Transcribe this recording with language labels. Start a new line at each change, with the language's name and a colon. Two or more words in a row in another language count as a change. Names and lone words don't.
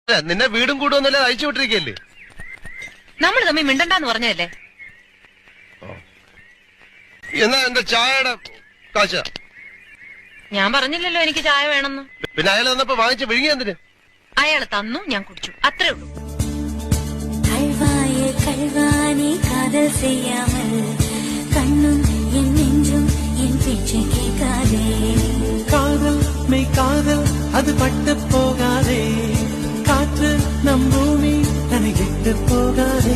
Malayalam: നിന്നെ വീടും കൂടുമെന്നല്ലേ അയച്ചു വിട്ടിരിക്കല്ലേ? നമ്മൾ തമ്മിൽ മിണ്ടണ്ടെന്ന് പറഞ്ഞതല്ലേ? എന്നാ എന്റെ ചായയുടെ കാശ? ഞാൻ പറഞ്ഞില്ലല്ലോ എനിക്ക് ചായ വേണമെന്ന്. പിന്നെ അയാൾ തന്നപ്പോ വാങ്ങിച്ച് വിഴുങ്ങി എന്തിന്? അയാൾ തന്നു, ഞാൻ കുടിച്ചു, അത്രേ ഉള്ളൂ.
Tamil: காதல் மெய் காதல் அது பட்டு போகாதே, காற்று நம் பூமி தன்னை விட்டு போகாதே.